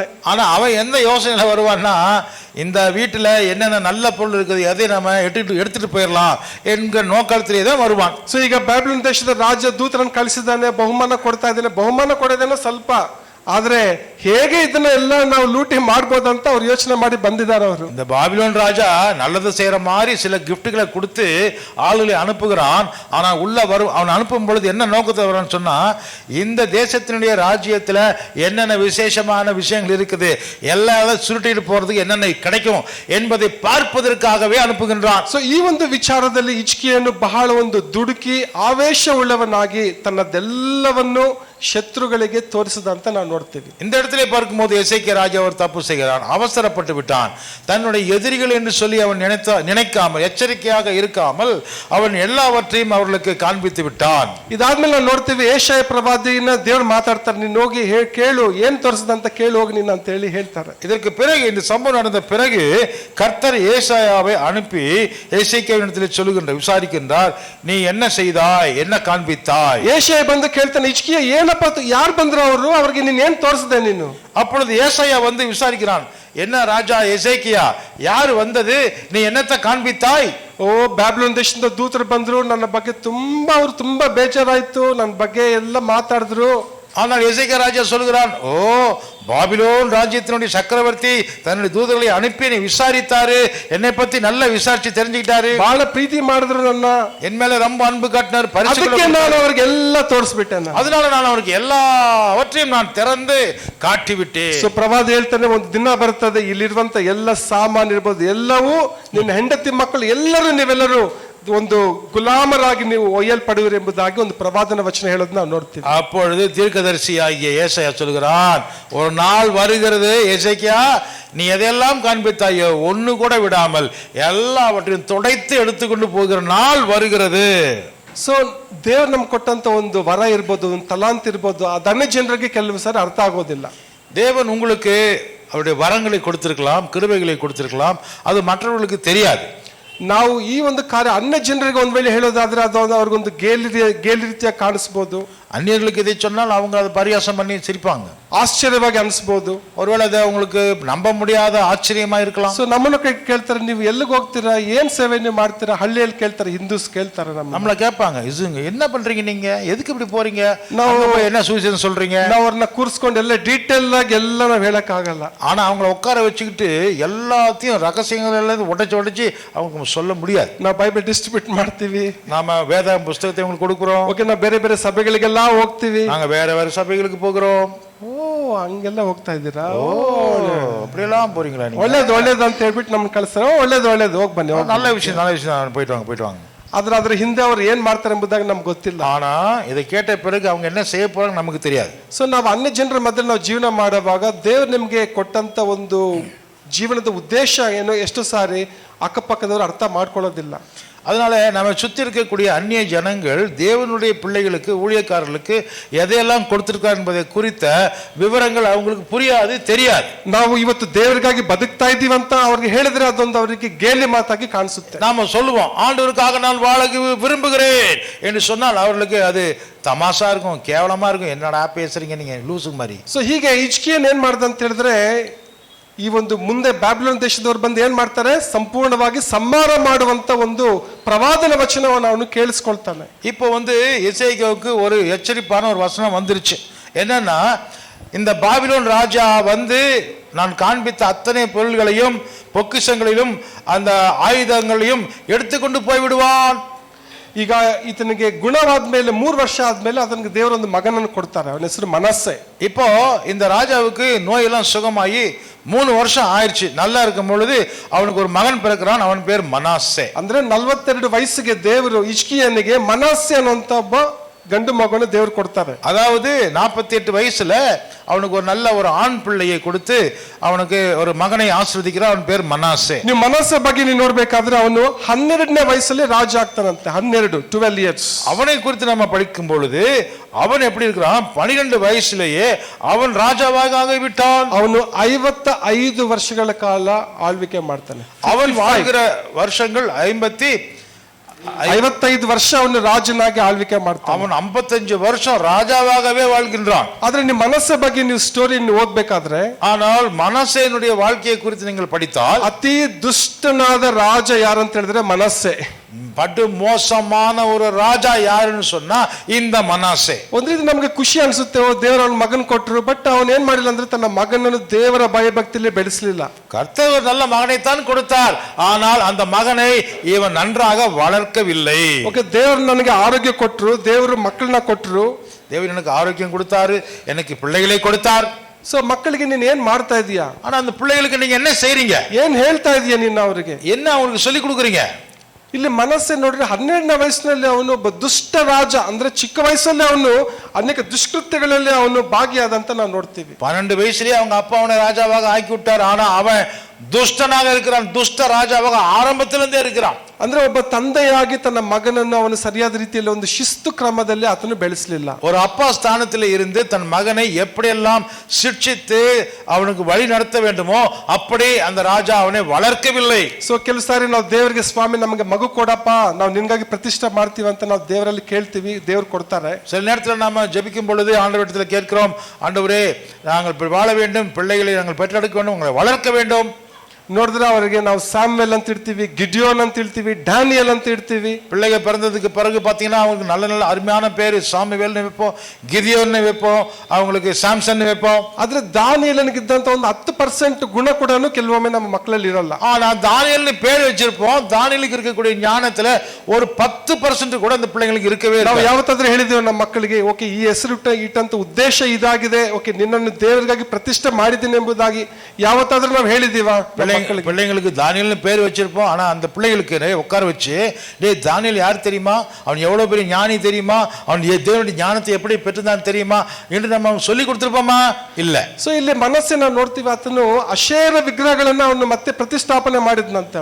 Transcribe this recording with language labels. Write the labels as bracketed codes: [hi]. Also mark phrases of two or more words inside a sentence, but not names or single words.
[ta] ஆனா அவன் எந்த யோசனையில வருவான்னா, இந்த வீட்டுல என்னென்ன நல்ல பொருள் இருக்குது, எதை நம்ம எடுத்துட்டு போயிடலாம் என்கிற நோக்கத்திலே தான் வருவான். [kn] ಸೊ ಈಗ ಬ್ಯಾಬಿಲೋನ್ ದೇಶದ ರಾಜ ದೂತರನ್ನು ಕಳಿಸಿದ್ದಾನೆ, ಬಹುಮಾನ ಕೊಡ್ತಾ ಇದ್ದಾನೆ. ಬಹುಮಾನ ಕೊಡೋದೇನೋ ಸ್ವಲ್ಪ, ಆದ್ರೆ ಹೇಗೆ ಇದನ್ನ ಎಲ್ಲ ನಾವು ಲೂಟಿ ಮಾಡ್ಬೋದಂತ ಅವ್ರು ಯೋಚನೆ ಮಾಡಿ ಬಂದಿದ್ದಾರೆ. ಅವರು [ta] இந்த பாபிலோன் ராஜா நல்லது செய்யற மாதிரி சில கிஃப்ட்களை கொடுத்து ஆளுகளை அனுப்புகிறான். ஆனா உள்ள அவன் அனுப்பும் பொழுது என்ன நோக்கத்தை வரான்னு சொன்னா, இந்த தேசத்தினுடைய ராஜ்யத்துல என்னென்ன விசேஷமான விஷயங்கள் இருக்குது, எல்லாரும் சுருட்டிட்டு போறதுக்கு என்னென்ன கிடைக்கும் என்பதை பார்ப்பதற்காகவே அனுப்புகின்றான். [kn] ಸೊ ಈ ಒಂದು ವಿಚಾರದಲ್ಲಿ ಹಿಜ್ಕೀಯನು ಬಹಳ ಒಂದು ದುಡುಕಿ ಆವೇಶ ಉಳ್ಳವನಾಗಿ ತನ್ನದೆಲ್ಲವನ್ನು ಶತ್ರುಗಳಿಗೆ ತೋರಿಸಿದಂತ ನಾವು ನೋಡ್ತೀವಿ. [ta] இந்த இடத்திலே பார்க்கும்போது எசேக்கியா ராஜா ஒரு தப்பு செய்கிறான், அவசரப்பட்டு விட்டான். தன்னுடைய எதிரிகள் என்று சொல்லி அவன் நினைக்காமல், எச்சரிக்கையாக இருக்காமல் அவன் எல்லாவற்றையும் அவர்களுக்கு காண்பித்து விட்டான். [kn] ಇದಾದ್ಮೇಲೆ ನಾವು ನೋಡ್ತೀವಿ, ಏಷಾಯ ಪ್ರವಾದಿನ ದೇವ್ರು ಮಾತಾಡ್ತಾರೆ, ನೀನು ಹೋಗಿ ಕೇಳು, ಏನ್ ತೋರಿಸಿದಂತ ಕೇಳು ಹೋಗಿ ನೀನು ಅಂತ ಹೇಳಿ ಹೇಳ್ತಾರೆ. [ta] இதற்கு பிறகு, இந்த சம்பவம் நடந்த பிறகு கர்த்தர் ஏசாயாவை அனுப்பி எசேக்கியாவிடத்தில் சொல்லுகின்ற விசாரிக்கின்றார், நீ என்ன செய்தாய், என்ன காண்பித்தாய்? [kn] ಏಷಾಯ ಬಂದು ಕೇಳ್ತಾನೆ, ಹಿಜ್ಕೀಯ ಏನಪ್ಪ, ಯಾರು ಬಂದ್ರು ಅವರು, ಅವ್ರಿಗೆ ನೀನ್ ಏನ್ ತೋರಿಸಿದೆ ನೀನು? [ta] அப்பொழுது ஏசாயா வந்து விசாரிக்கிறான், என்ன ராஜா எசேக்கியா, யாரு வந்தது, நீ என்னத்தை காண்பித்தாய்? [kn] ಓ ಬ್ಯಾಬಿಲೋನ್ ದೇಶದಿಂದ ದೂತರು ಬಂದ್ರು, ನನ್ನ ಬಗ್ಗೆ ಅವ್ರು ತುಂಬಾ ಬೇಜಾರಾಯ್ತು, ನನ್ನ ಬಗ್ಗೆ ಎಲ್ಲ ಮಾತಾಡಿದ್ರು. [ta] ஆனால் எசேக்கியா ராஜா சொல்கிறான், ஓ பாபிலோன் ராஜ்யத்தினுடைய சக்கரவர்த்தி தன்னுடைய தூதர்களை அனுப்பி என்னை விசாரித்தாரு, என்னை பத்தி நல்லா விசாரிச்சு தெரிஞ்சுக்கிட்டாரு, [kn] ಬಹಳ ಪ್ರೀತಿ ಮಾಡಿದ್ರು ನನ್ನ, [ta] என் மேல ரொம்ப அன்பு காட்டினார், [kn] ಅದಕ್ಕೆ ನಾನು ಅವ್ರಿಗೆ ಎಲ್ಲ ತೋರಿಸ್ಬಿಟ್ಟೆ. [ta] அதனால நான் அவருக்கு எல்லாவற்றையும் நான் திறந்து காட்டிவிட்டேன். [kn] ಸೊ ಪ್ರವಾದಿ ಹೇಳ್ತಾನೆ, ಒಂದು ದಿನ ಬರ್ತದೆ, ಇಲ್ಲಿರುವಂತ ಎಲ್ಲ ಸಾಮಾನು ಇರ್ಬೋದು, ಎಲ್ಲವೂ ನಿನ್ನ ಹೆಂಡತಿ ಮಕ್ಕಳು ಎಲ್ಲರೂ ನೀವೆಲ್ಲರೂ ಒಂದು ಗುಲಾಮರಾಗಿ ನೀವು ಒಯ್ಯಲ್ಪಡುವಿರಿ ಎಂಬುದಾಗಿ ಒಂದು ಪ್ರವಾದನ ವಚನ ಹೇಳೋದು ನಾವು ನೋಡ್ತೀವಿ. [ta] அப்பொழுது தீர்க்கதரிசியாகிய ஏசாயா சொல்கிறான், ஒரு நாள் வருகிறது எசேக்கியா, நீ எதையெல்லாம் காண்பித்தாயோ ஒன்னு கூட விடாமல் எல்லாவற்றையும் துடைத்து எடுத்துக்கொண்டு போகிற நாள் வருகிறது. [kn] ಸೊ ದೇವ್ರು ನಮ್ಗೆ ಕೊಟ್ಟಂತ ಒಂದು ವರ ಇರ್ಬೋದು, ಒಂದು ತಲಾಂತ್ ಇರ್ಬೋದು, ಅದನ್ನೇ ಜನರಿಗೆ ಕೆಲವು ಸಾರಿ ಅರ್ಥ ಆಗೋದಿಲ್ಲ. [ta] தேவன் உங்களுக்கு அவருடைய வரங்களை கொடுத்திருக்கலாம், கிருபைகளை கொடுத்திருக்கலாம், அது மற்றவர்களுக்கு தெரியாது. [kn] ನಾವು ಈ ಒಂದು ಕಾರ್ಯ ಅನ್ಯ ಜನರಿಗೆ ಒಂದ್ ವೇಳೆ ಹೇಳೋದಾದ್ರೆ ಅದು ಅವ್ರಿಗೊಂದು ಗೇಲಿ ರೀತಿಯಾಗಿ ಕಾಣಿಸ್ಬೋದು. [ta] அந்நியர்களுக்கு இதை சொன்னால் அவங்க அதை பரியாசம் பண்ணி சிரிப்பாங்க. [kn] ಆಶ್ಚರ್ಯವಾಗಿ ಅನ್ಸ್ಬೋದು. [ta] ஒருவேளை அது அவங்களுக்கு நம்ப முடியாத ஆச்சரியமா இருக்கலாம். [kn] ಸೊ ನಮ್ಮನ್ನು ಕೇಳ್ತಾರೆ, ನೀವು ಎಲ್ಲಿಗೆ ಹೋಗ್ತೀರಾ, ಏನ್ ಸೇವೆ ನೀವು ಮಾಡ್ತೀರಾ, ಹಳ್ಳಿಯಲ್ಲಿ ಕೇಳ್ತಾರೆ, ಹಿಂದೂಸ್ ಕೇಳ್ತಾರೆ, [ta] நம்மள கேட்பாங்க, இதுங்க என்ன பண்றீங்க, நீங்க எதுக்கு இப்படி போறீங்க, ನಾವು என்ன சுவிசேஷம் சொல்றீங்க. [kn] ನಾವು ಅವ್ರನ್ನ ಕೂರಿಸ್ಕೊಂಡು ಎಲ್ಲ ಡೀಟೇಲ್ ಆಗಿ ಎಲ್ಲ ನಾವು ಹೇಳಕ್ ಆಗಲ್ಲ. [ta] ஆனா அவங்கள உட்கார வச்சுக்கிட்டு எல்லாத்தையும் ரகசியங்கள் எல்லாம் உடைச்சு அவங்க சொல்ல முடியாது. [kn] ನಾವು [en] Bible distribute [kn] ಮಾಡ್ತೀವಿ, [ta] நாம வேத புஸ்தகத்தை உங்களுக்கு கொடுக்குறோம். [kn] ಓಕೆ, ನಾವು ಬೇರೆ ಬೇರೆ ಸಭೆಗಳಿಗೆಲ್ಲ ಹೋಗ್ತೀವಿ, [ta] நாங்க வேற வேற சபைகளுக்கு போகிறோம். [kn] ಓ ಹಂಗೆಲ್ಲ ಹೋಗ್ತಾ ಇದ್ದೀರಾ, [ta] அப்படியெல்லாம் போறீங்களா, [kn] ಒಳ್ಳೇದು ಒಳ್ಳೇದು ಅಂತ ಹೇಳ್ಬಿಟ್ಟು ನಮ್ಗೆ ಕಳಿಸ್ತಾರೆ. ಒಳ್ಳೇದು ಹೋಗಿ ಬನ್ನಿ, [ta] நல்ல விஷயம் போயிட்டு வாங்க. [kn] ಅದ್ರ ಹಿಂದೆ ಅವ್ರು ಏನ್ ಮಾಡ್ತಾರೆ ಎಂಬುದಾಗಿ ನಮ್ಗೆ ಗೊತ್ತಿಲ್ಲ. [ta] ஆனா இதை கேட்ட பிறகு அவங்க என்ன செய்ய போறாங்க நமக்கு தெரியாது. [kn] ಸೊ ನಾವು ಅನ್ಯ ಜನರ ಮಧ್ಯೆ ನಾವು ಜೀವನ ಮಾಡುವಾಗ ದೇವ್ರು ನಿಮ್ಗೆ ಕೊಟ್ಟಂತ ಒಂದು ಜೀವನದ ಉದ್ದೇಶ ಏನು ಎಷ್ಟು ಸಾರಿ ಅಕ್ಕಪಕ್ಕದವರು ಅರ್ಥ ಮಾಡ್ಕೊಳ್ಳೋದಿಲ್ಲ. [ta] அதனால நம்ம சுத்தி இருக்கக்கூடிய அந்நிய ஜனங்கள் தேவனுடைய பிள்ளைகளுக்கு, ஊழியக்காரர்களுக்கு எதையெல்லாம் கொடுத்திருக்கார் என்பதை குறித்த விவரங்கள் அவங்களுக்கு புரியாது, தெரியாது. ನಾವು ಇವತ್ತು ದೇವರಿಗಾಗಿ ಬದುಕ್ತಾ ಇದೀವಿ ಅಂತ ಅವ್ರಿಗೆ ಹೇಳಿದ್ರೆ ಅದೊಂದು ಅವರಿಗೆ ಗೇಲಿ ಮಾತಾಗಿ ಕಾಣಿಸುತ್ತೆ. நாம சொல்லுவோம், ஆண்டவருக்காக நான் வாழ விரும்புகிறேன் என்று சொன்னால் அவர்களுக்கு அது தமாஷா இருக்கும், கேவலமா இருக்கும். என்னடா பேசுறீங்க நீங்க லூசு மாதிரி. [kn] ಸೊ ಹೀಗೆ ಹಿಜ್ಕೀಯನ್ ಏನ್ ಮಾಡ್ದ ಅಂತ ಹೇಳಿದ್ರೆ, ಈ ಒಂದು ಮುಂದೆ ಬ್ಯಾಬಿಲೋನ್ ದೇಶದವ್ರು ಬಂದು ಏನ್ ಮಾಡ್ತಾರೆ, ಸಂಪೂರ್ಣವಾಗಿ ಸಂಹಾರ ಮಾಡುವಂತ ಒಂದು ಪ್ರವಾದನ ವಚನವನ್ನು ಅವನು ಕೇಳಿಸ್ಕೊಳ್ತಾನೆ. [ta] இப்போ எசேக்கியாவுக்கு ஒரு எச்சரிப்பான ஒரு வசனம் வந்துருச்சு. என்னன்னா, இந்த பாபிலோன் ராஜா நான் காண்பித்த அத்தனை பொருள்களையும் பொக்கிஷங்களையும் அந்த ஆயுதங்களையும் எடுத்துக்கொண்டு போய் விடுவான். [kn] ಈಗ ಈತನಿಗೆ ಗುಣವಾದ ಮೇಲೆ 3 ವರ್ಷ ಆದ್ಮೇಲೆ ಅದನಿಗೆ ದೇವರೊಂದು ಮಗನನ್ನು ಕೊಡ್ತಾರೆ, ಅವನ ಹೆಸರು ಮನಸ್ಸೆ. [ta] இப்போ இந்த ராஜாவுக்கு நோயெல்லாம் சுகமாயி 3 வருஷம் ஆயிடுச்சு. நல்லா இருக்கும் பொழுது அவனுக்கு ஒரு மகன் பிறக்கிறான், அவன் பேர் மனாசே. [kn] ಅಂದ್ರೆ 42 ವಯಸ್ಸಿಗೆ ದೇವರು ಹಿಜ್ಕೀಯನಿಗೆ ಮನಸ್ಸೆ ಅನ್ನುವಂತ ಒಬ್ಬ ಗಂಡು ಮಗನ ದೇವರು ಕೊಡ್ತಾರೆ. [ta] அதாவது 48 வயசுல அவனுக்கு ஒரு நல்ல ஒரு ஆண் பிள்ளையை கொடுத்து அவனுக்கு ஒரு மகனை ஆசீர்வதிக்கிறான், அவன் பேர் மனாசே. [kn] ನೀವು ಮನಸ್ಸೆ ಬಗ್ಗೆ ನೀವು ನೋಡ್ಬೇಕಾದ್ರೆ ಅವನು 12ನೇ ವಯಸ್ಸಲ್ಲಿ ರಾಜ ಆಗ್ತಾನಂತೆ. [en] 12 years. [ta] அவனை குறித்து நம்ம படிக்கும் பொழுது அவன் எப்படி இருக்கிறான், 12 வயசுலேயே அவன் ராஜாவாக ஆகிவிட்டான். [kn] ಅವನು 55 ವರ್ಷಗಳ ಕಾಲ ಆಳ್ವಿಕೆ ಮಾಡ್ತಾನೆ. [ta] அவன் வாழ்கிற வருஷங்கள் [kn] 55 ವರ್ಷ ಅವನು ರಾಜನಾಗಿ ಆಳ್ವಿಕೆ ಮಾಡ್ತಾನೆ. [ta] அவன் 55 வருஷம் ராஜாவாகவே வாழ்கின்றான். [kn] ಆದ್ರೆ ನಿಮ್ಮ ಮನಸ್ಸೆ ಬಗ್ಗೆ ನೀವು ಸ್ಟೋರಿ ಓದ್ಬೇಕಾದ್ರೆ, [ta] ஆனால் மனசேனுடைய வாழ்க்கையை குறித்து நீங்கள் படித்தால், [kn] ಅತಿ ದುಷ್ಟನಾದ ರಾಜ ಯಾರಂತ ಹೇಳಿದ್ರೆ ಮನಸ್ಸೆ. [ta] படு மோசமான ஒரு ராஜா யாருன்னு சொன்னா இந்த மனாசே. [kn] ಒಂದು ರೀತಿ ನಮಗೆ ಖುಷಿ ಅನ್ಸುತ್ತೆ, ದೇವರ ಅವನ ಮಗನ್ ಕೊಟ್ಟರು, ಬಟ್ ಅವನ್ ಏನ್ ಮಾಡಿಲ್ಲ ಅಂದ್ರೆ ತನ್ನ ಮಗನನ್ನು ದೇವರ ಭಯಭಕ್ತಿಯಲ್ಲಿ ಬೆಳೆಸಲಿಲ್ಲ. [ta] கர்த்தர் நல்ல மகனைத்தான் கொடுத்தார், ஆனால் அந்த மகனை இவன் நன்றாக வளர்க்கவில்லை. [kn] ಓಕೆ, ದೇವರು ನನಗೆ ಆರೋಗ್ಯ ಕೊಟ್ಟರು, ದೇವರು ಮಕ್ಕಳನ್ನ ಕೊಟ್ಟರು, [ta] தேவன் எனக்கு ஆரோக்கியம் கொடுத்தாரு, எனக்கு பிள்ளைகளை கொடுத்தார். [kn] ಸೊ ಮಕ್ಕಳಿಗೆ ನೀನ್ ಏನ್ ಮಾಡ್ತಾ ಇದೀಯಾ, [ta] ஆனா அந்த பிள்ளைகளுக்கு நீங்க என்ன செய்றீங்க, [kn] ಏನ್ ಹೇಳ್ತಾ ಇದೀಯ ನೀನು ಅವರಿಗೆ, [ta] என்ன அவங்களுக்கு சொல்லி கொடுக்குறீங்க? [kn] ಇಲ್ಲಿ ಮನಸ್ಸೆ ನೋಡ್ರಿ, 12ನೇ ವಯಸ್ಸಿನಲ್ಲಿ ಅವನು ಒಬ್ಬ ದುಷ್ಟ ರಾಜ, ಅಂದ್ರೆ ಚಿಕ್ಕ ವಯಸ್ಸಲ್ಲಿ ಅವನು ಅನೇಕ ದುಷ್ಕೃತ್ಯಗಳಲ್ಲಿ ಅವನು ಭಾಗಿಯಾದಂತ ನಾವು ನೋಡ್ತೀವಿ. [ta] 12 வயசுலயே அவங்க அப்பா அவனை ராஜாவாக ஆக்கி விட்டார், ஆனா அவன் துஷ்டனாக இருக்கிறான், துஷ்ட ராஜாவாக ஆரம்பத்திலிருந்தே இருக்கிறான். [kn] ಅಂದ್ರೆ ಒಬ್ಬ ತಂದೆಯಾಗಿ ತನ್ನ ಮಗನನ್ನು ಅವನು ಸರಿಯಾದ ರೀತಿಯಲ್ಲಿ ಒಂದು ಶಿಸ್ತು ಕ್ರಮದಲ್ಲಿ ಆತನು ಬೆಳೆಸಲಿಲ್ಲ. [ta] ஒரு அப்பா ஸ்தானத்தில் இருந்து தன் மகனை எப்படியெல்லாம் ಶಿಕ್ಷಿத்து அவனுக்கு வழி நடத்த வேண்டுமோ அப்படி அந்த ராஜா அவனை வளர்க்கவில்லை. [kn] ಸೊ ಕೆಲವು ಸಾರಿ ನಾವು ದೇವರಿಗೆ, ಸ್ವಾಮಿ ನಮಗೆ ಮಗು ಕೊಡಪ್ಪ, ನಾವು ನಿನ್ಗಾಗಿ ಪ್ರತಿಷ್ಠೆ ಮಾಡ್ತೀವಿ ಅಂತ ನಾವು ದೇವರಲ್ಲಿ ಕೇಳ್ತೀವಿ, ದೇವ್ರು ಕೊಡ್ತಾರೆ. [ta] சில நேரத்தில் நாம ஜெபிக்கும் பொழுது ஆண்டவரிடத்தில் கேட்கிறோம், ஆண்டவரே நாங்கள் வாழ வேண்டும், பிள்ளைகளை நாங்கள் பெற்றெடுக்க வேண்டும், உங்களை வளர்க்க வேண்டும். [kn] ನೋಡಿದ್ರೆ ಅವರಿಗೆ ನಾವು சாமுவேல் ಅಂತ ಇಡ್ತೀವಿ, ಗಿಡಿಯೋನ್ ಅಂತ ಇಡ್ತೀವಿ, டானியல் ಅಂತ ಇಡ್ತೀವಿ. [ta] பிள்ளைகள் பிறந்ததுக்கு பிறகு பார்த்தீங்கன்னா அவங்களுக்கு நல்ல நல்ல அருமையான பேர், சாமுவேல்னு வைப்போம், கிதியோன்னு வைப்போம், அவங்களுக்கு சாம்சன் வைப்போம். [kn] ಆದ್ರೆ ದಾನಿಯೇಲನಿಗೆ ಇದ್ದಂತ ಒಂದು 10% ಗುಣ ಕೂಡ ಕೆಲವೊಮ್ಮೆ ನಮ್ಮ ಮಕ್ಕಳಲ್ಲಿ ಇರಲ್ಲ. [ta] ஆனா தானியேல்னு பேர் வச்சிருப்போம், தானியேலுக்கு இருக்கக்கூடிய ஞானத்துல ஒரு 10% கூட அந்த பிள்ளைங்களுக்கு இருக்கவே இல்லை. ನಾವು ಯಾವತ್ತಾದ್ರೂ ಹೇಳಿದ್ದೇವೆ ನಮ್ಮ ಮಕ್ಕಳಿಗೆ, ಓಕೆ ಈ ಹೆಸರು ಇಟ್ಟಂತ ಉದ್ದೇಶ ಇದಾಗಿದೆ, ಓಕೆ ನಿನ್ನನ್ನು ದೇವರಿಗಾಗಿ ಪ್ರತಿಷ್ಠೆ ಮಾಡಿದ್ದೀನಿ ಎಂಬುದಾಗಿ ಯಾವತ್ತಾದ್ರೂ ನಾವು ಹೇಳಿದೀವ? பிள்ளைங்களுக்கு தானியல்னு பேர் வச்சிருப்போம், ஆனா அந்த பிள்ளைகளுக்கு உட்கார வச்சு, டே தானியல் யார் தெரியுமா, அவன் எவ்வளவு பெரிய ஞானி தெரியுமா, அவன் தேவனுடைய ஞானத்தை எப்படி பெற்றுதான் தெரியுமா என்று நம்ம சொல்லி கொடுத்திருப்போமா? இல்ல. [kn] ಸೊ ಇಲ್ಲಿ ಮನಸ್ಸನ್ನ ನೋಡ್ತೀವಿ, ಆತನು ಅಶೇರ ವಿಗ್ರಹಗಳನ್ನ ಅವನು ಮತ್ತೆ ಪ್ರತಿಷ್ಠಾಪನೆ ಮಾಡಿದ್ನಂತೆ.